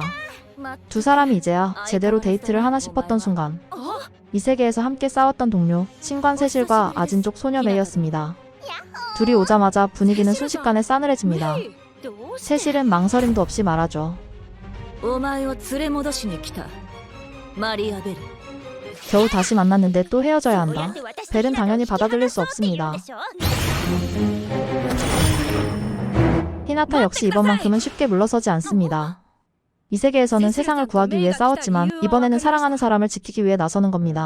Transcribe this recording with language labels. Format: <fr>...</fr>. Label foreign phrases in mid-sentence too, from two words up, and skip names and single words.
<ko>두 사람이 이제야 제대로 데이트를 하나 싶었던 순간 이 세계에서 함께 싸웠던 동료 신관 세실과 아진족 소녀 메이였습니다. 둘이 오자마자 분위기는 순식간에 싸늘해집니다. 세실은 망설임도 없이 말하죠.</ko> <ja>お前を連れ戻しに来たマリアベル。</ja> <ko>겨우 다시 만났는데 또 헤어져야 한다. 벨은 당연히 받아들일 수 없습니다. 히나타 역시 이번만큼은 쉽게 물러서지 않습니다. 이 세계에서는 세상을 구하기 위해 싸웠지만 이번에는 사랑하는 사람을 지키기 위해 나서는 겁니다.</ko>